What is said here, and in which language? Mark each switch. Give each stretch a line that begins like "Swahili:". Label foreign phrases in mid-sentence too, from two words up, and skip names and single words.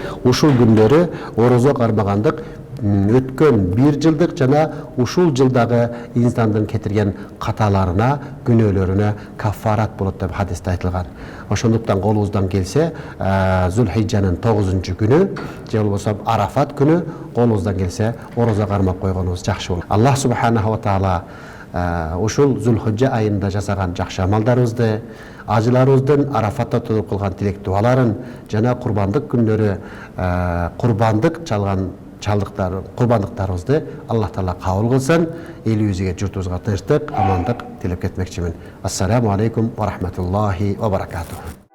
Kyrgyz: Ушул күндөрү ороза кармагандык өткөн 1 жылдык жана ушул жылдагы инсандын кетирген каталарына, күнөөлөрүнө каффарат болот деп хадисте айтылган. Ошондуктан колубуздан келсе, Зулхижжанын 9-күнү же болбосо Арафат күнү колубуздан келсе ороза кармап койгонубуз жакшы болот.
Arabic: الله سبحانه وتعالى
Kyrgyz: ушул Зулхижжа айында жасаган жакшы амалдарыбызды, ажыларыбыздын Арафатта туруп кылган тилек дуаларын жана курбандык күндөрү курбандык курбандыктарыбызды Аллах таала кабыл кылсын. Элибизге, журтубузга тынчтык, амандык тилеп кетмекчимин.
Arabic: السلام عليكم ورحمة الله وبركاته.